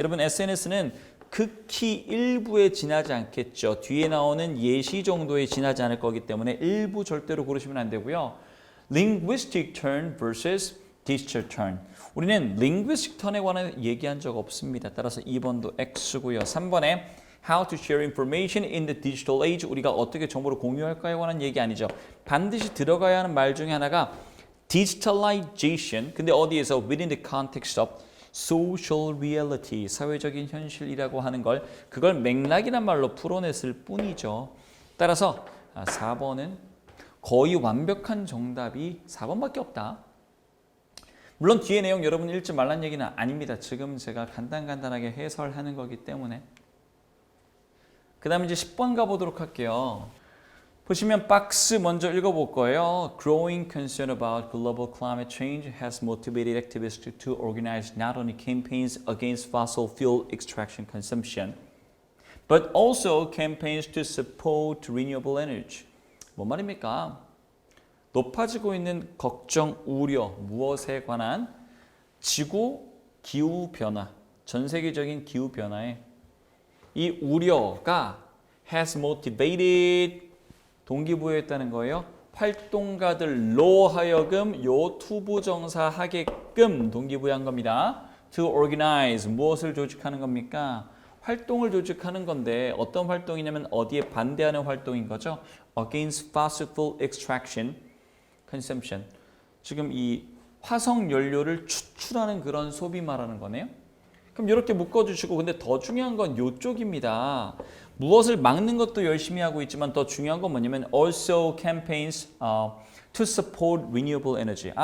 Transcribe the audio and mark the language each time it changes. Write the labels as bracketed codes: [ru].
[ko] 여러분 SNS는 극히 일부에 지나지 않겠죠. 뒤에 나오는 예시 정도에 지나지 않을 거기 때문에 일부 절대로 고르시면 안 되고요. [en] Linguistic turn versus digital turn. [ko] 우리는 linguistic turn에 관해 얘기한 적 없습니다. 따라서 2번도 X고요. [en] 3번에 How to share information in the digital age. [ko] 우리가 어떻게 정보를 공유할까에 관한 얘기 아니죠. 반드시 들어가야 하는 말 중에 하나가 digitalization. 근데 어디에서? [en] Within the context of social reality. [ko] 사회적인 현실이라고 하는 걸 그걸 맥락이란 말로 풀어냈을 뿐이죠. 따라서 4번은 거의 완벽한 정답이 4번밖에 없다. 물론 뒤에 내용 여러분 읽지 말란 얘기는 아닙니다. 지금 제가 간단하게 해설하는 거기 때문에. 그 다음에 이제 10번 가보도록 할게요. 보시면 박스 먼저 읽어볼 거예요. [en] Growing concern about global climate change has motivated activists to organize not only campaigns against fossil fuel extraction consumption, but also campaigns to support renewable energy. [ko] 뭔 말입니까? 높아지고 있는 걱정, 우려, 무엇에 관한 지구 기후 변화, 전 세계적인 기후 변화에 이 우려가 [en] has motivated [ko] 동기부여했다는 거예요. 활동가들로 하여금 요 투부정사 하게끔 동기부여한 겁니다. [en] To organize [ko] 무엇을 조직하는 겁니까? 활동을 조직하는 건데 어떤 활동이냐면 어디에 반대하는 활동인 거죠. [en] Against fossil fuel extraction consumption. [ko] 지금 이 화석 연료를 추출하는 그런 소비 말하는 거네요. 그럼 이렇게 묶어주시고 근데 더 중요한 건 이쪽입니다. 무엇을 막는 것도 열심히 하고 있지만 더 중요한 건 뭐냐면 [en] also campaigns to support renewable energy.